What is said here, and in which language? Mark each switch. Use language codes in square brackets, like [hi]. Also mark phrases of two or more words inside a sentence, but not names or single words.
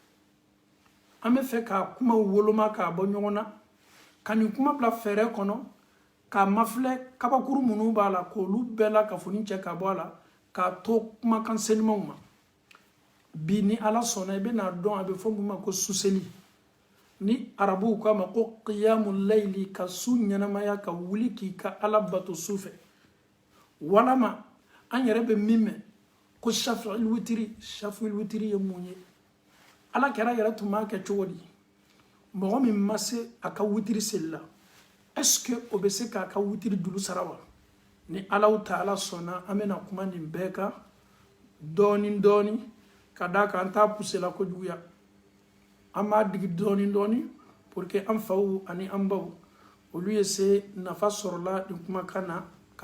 [bm] an bɛ fɛ ka kuma woloma k'a bɔ ɲɔgɔn na ka nin kuma bila fɛɛrɛ kɔnɔ k'a mafilɛ kabakuru minnu b'a la k'olu bɛɛ la ka foni cɛ ka bɔ a la k'a to kumakan senimanw ma bi ni ala sɔnna i bɛna dɔn a bɛ fɔ mun ma ko suseli ni arabuw k'a ma ko [ar] قيام الليل [bm] ka su ɲɛnamaya ka wuli k'i ka ala bato su fɛ walama an yɛrɛ bɛ min mɛn ko [ar] الشفع الوتر [bm] ye mun ye ala kɛra yɛrɛ tun b'a kɛ cogo di mɔgɔ min ma se a ka witiri seli la [fr] est ce que [bm] o bɛ se k'a ka witiri dulu sara wa ni Allahu Taala sɔnna an bɛna kuma nin bɛɛ kan dɔɔni dɔɔni ka d'a kan an t'a poussé la kojuguya an b'a digi dɔɔni dɔɔni [fr] pour que [bm] an faw ani an baw olu ye se nafa sɔrɔla nin kumakan na ka